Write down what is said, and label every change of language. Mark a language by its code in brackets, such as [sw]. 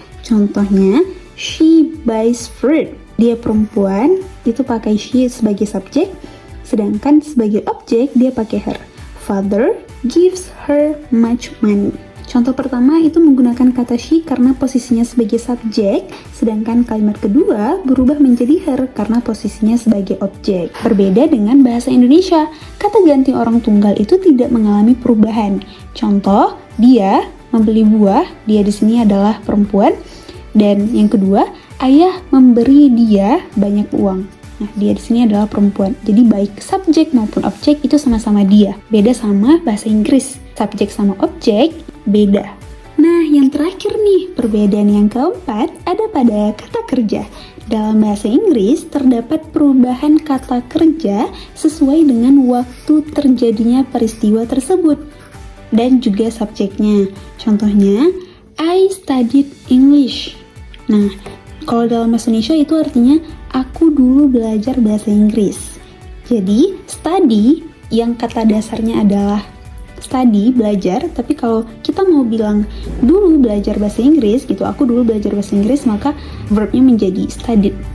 [id] Contohnya, [en] she buys fruit. [id] Dia perempuan, itu pakai she sebagai subjek, sedangkan sebagai objek dia pakai her. [en] Father gives her much money. [id] Contoh pertama itu menggunakan kata she karena posisinya sebagai subjek, sedangkan kalimat kedua berubah menjadi her karena posisinya sebagai objek. Berbeda dengan bahasa Indonesia, kata ganti orang tunggal itu tidak mengalami perubahan. Contoh, dia membeli buah, dia di sini adalah perempuan, dan yang kedua, ayah memberi dia banyak uang. Nah, dia di sini adalah perempuan. Jadi baik subjek maupun objek itu sama-sama dia. Beda sama bahasa Inggris. Subjek sama objek beda. Nah, yang terakhir nih, perbedaan yang keempat ada pada kata kerja. Dalam bahasa Inggris, terdapat perubahan kata kerja sesuai dengan waktu terjadinya peristiwa tersebut dan juga subjeknya. Contohnya, [en] I studied English. [id] Nah, kalau dalam bahasa Indonesia itu artinya aku dulu belajar bahasa Inggris. Jadi, study yang kata dasarnya adalah study, belajar, tapi kalau kita mau bilang dulu belajar bahasa Inggris gitu, aku dulu belajar bahasa Inggris, maka verbnya menjadi studied.